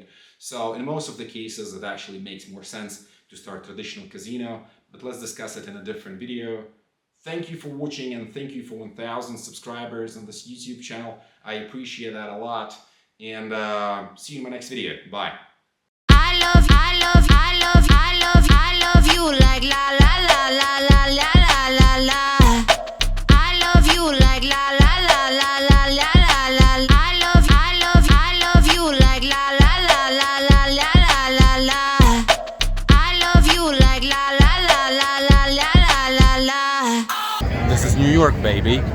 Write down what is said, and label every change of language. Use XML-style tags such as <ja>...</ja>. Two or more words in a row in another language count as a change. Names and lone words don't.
<en>So in most of the cases, it actually makes more sense to start traditional casino, but let's discuss it in a different video. Thank you for watching, and thank you for 1,000 subscribers on this YouTube channel. I appreciate that a lot, and see you in my next video. Bye. I love you like la la la la la la la la. I love you like la la la la la la la la. I love you like la la la la la la la la. I love you like la la la la la la la la. This is New York, baby.</en>